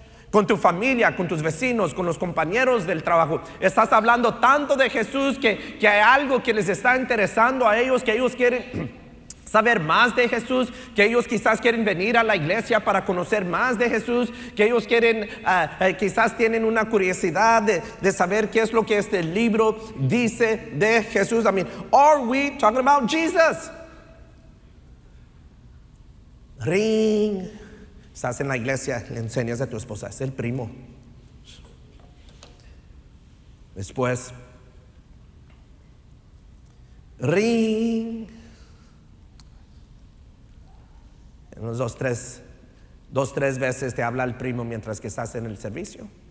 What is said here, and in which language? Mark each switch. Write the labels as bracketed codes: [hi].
[es] Con tu familia, con tus vecinos, con los compañeros del trabajo, estás hablando tanto de Jesús que hay algo que les está interesando a ellos, que ellos quieren saber más de Jesús, que ellos quizás quieren venir a la iglesia para conocer más de Jesús, que ellos quieren, quizás tienen una curiosidad de saber qué es lo que este libro dice de Jesús. [en] I mean, are we talking about Jesus? Ring, [es] Estás en la iglesia, le enseñas a tu esposa, es el primo. Después, ring. En unos dos, tres veces te habla el primo mientras que estás en el servicio.